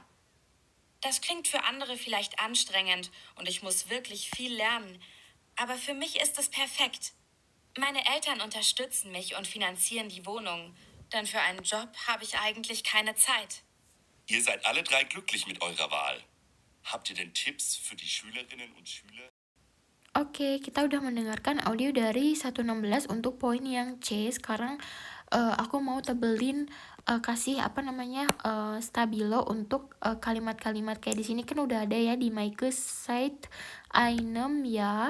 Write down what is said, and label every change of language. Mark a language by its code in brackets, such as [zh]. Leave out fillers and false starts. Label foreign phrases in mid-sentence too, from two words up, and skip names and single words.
[de] Das klingt für andere vielleicht anstrengend und ich muss wirklich viel lernen. Aber für mich ist es perfekt. Meine Eltern unterstützen mich und finanzieren die Wohnung. Denn für einen Job habe ich eigentlich keine Zeit. Ihr seid alle drei glücklich mit eurer Wahl. Habt ihr denn Tipps für die Schülerinnen und Schüler? [id] Oke, kita udah mendengarkan audio dari 116 untuk poin yang C. Sekarang aku mau tebelin kasih stabilo untuk kalimat-kalimat kayak di sini kan udah ada ya di Maike [de] site einem Jahr.